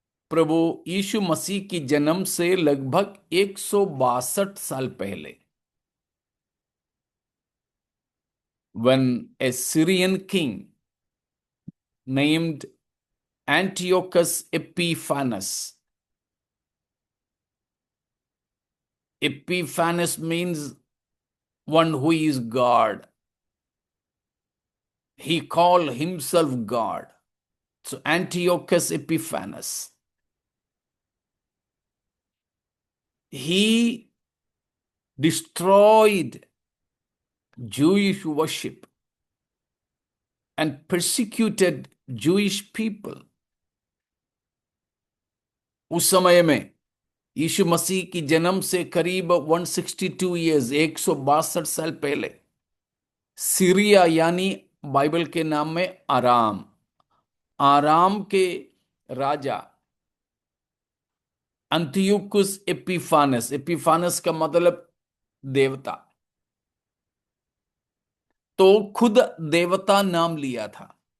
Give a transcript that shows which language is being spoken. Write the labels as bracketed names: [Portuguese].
[Hindi] प्रभु यीशु मसीह की जन्म से लगभग 162 साल पहले, [English] when a Syrian king named Antiochus Epiphanes. Epiphanes means one who is God. He called himself God. So Antiochus Epiphanes, he destroyed Jewish worship and persecuted Jewish people. [Hindi] उस समय में यीशु मसीह की जन्म से करीब 162 ईयर्स 162 साल पहले सीरिया यानी बाइबल के नाम में आराम, आराम के राजा अंतियोकुस एपिफानस, एपिफानस का मतलब देवता, तो खुद देवता नाम लिया था।